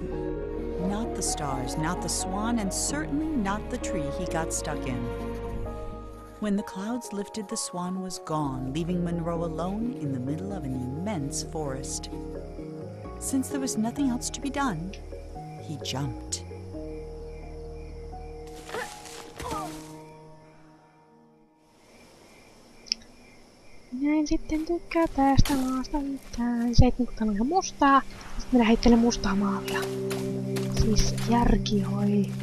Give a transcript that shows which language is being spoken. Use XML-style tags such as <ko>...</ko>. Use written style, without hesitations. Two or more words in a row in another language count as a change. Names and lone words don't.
<en>Not the stars, not the swan, and certainly not the tree he got stuck in. When the clouds lifted, the swan was gone, leaving Monroe alone in the middle of an immense forest. Since there was nothing else to be done, he jumped.</en> <fi>Minä en sitten tykkää tästä maasta mitään. Se, että täällä on ihan mustaa, sitten minä heittelen mustaa maalia. Siis järki hoi.</fi>